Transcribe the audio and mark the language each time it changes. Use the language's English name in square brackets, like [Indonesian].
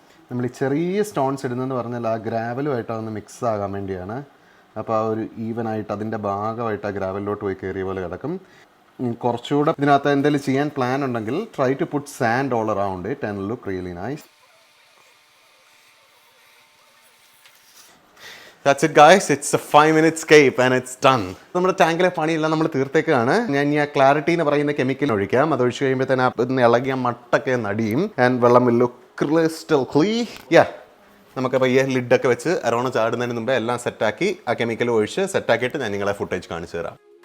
[Malayalam] നമ്മൾ ഈ ചെറിയ സ്റ്റോൺസ് ഇടുന്നതെന്ന് പറഞ്ഞാൽ ആ ഗ്രാവലുമായിട്ട് അതൊന്ന് മിക്സ് ആകാൻ വേണ്ടിയാണ്. അപ്പോൾ ആ ഒരു ഈവനായിട്ട് അതിൻ്റെ ഭാഗമായിട്ട് ആ ഗ്രാവലിലോട്ട് പോയി കയറിയ പോലെ കിടക്കും. കുറച്ചുകൂടെ ഇതിനകത്ത് എന്തെങ്കിലും ചെയ്യാൻ പ്ലാൻ ഉണ്ടെങ്കിൽ [English] Try to put sand all around it and look really nice. That's it guys, it's a 5-minute escape and it's done. [Malayalam] നമ്മുടെ ടാങ്കിലെ പണിയെല്ലാം നമ്മൾ തീർത്തേക്കാണ്. ഞാൻ ഈ ക്ലാരിറ്റി എന്ന് പറയുന്ന കെമിക്കൽ ഒഴിക്കാം. അത് ഒഴിച്ച് കഴിയുമ്പോൾ തന്നെ ഇന്ന് ഇളകിയ മട്ടൊക്കെ നടിയും ആൻഡ് വെള്ളം [English] Look crystal clean. [Malayalam] നമുക്കപ്പോൾ ഈ ലിഡൊക്കെ വെച്ച് അറോണ ചാടുന്നതിന് മുമ്പേ എല്ലാം സെറ്റാക്കി ആ കെമിക്കൽ ഒഴിച്ച് സെറ്റാക്കിയിട്ട് ഞാൻ നിങ്ങളെ ഫുട്ടേജ് കാണിച്ചു തരാം.